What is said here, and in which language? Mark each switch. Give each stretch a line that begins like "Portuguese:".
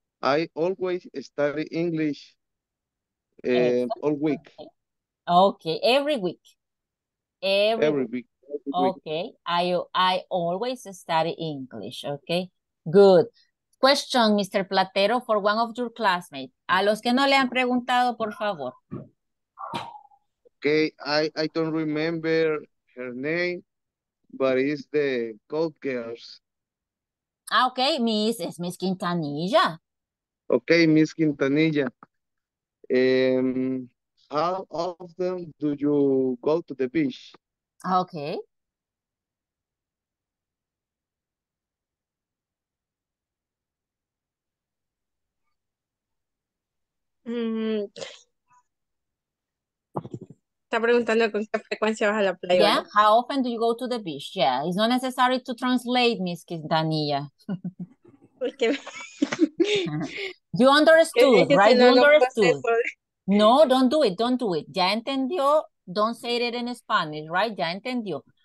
English: I always study English all week. Okay, every week. Every week. week. Okay, I always study English. Okay, good. Question, Mr. Platero, for one of your classmates.
Spanish: A los que no le han preguntado, por favor.
English: Okay, I don't remember her name, but it's the Gold Girls.
Spanish: Ah, okay, es Miss Quintanilla.
English: Okay, Miss Quintanilla. How often do you go to the beach? Okay.
Spanish: Está preguntando con qué frecuencia vas a la playa.
English: Yeah,
Spanish: ¿verdad?
English: how often do you go to the beach? Yeah, it's not necessary to translate, Miss Quintanilla.
Spanish: Porque
English: You understood, right? You understood.
Spanish: proceso.
English: No, don't do it.
Spanish: Ya entendió,
English: don't say it in Spanish, right? Ya entendió.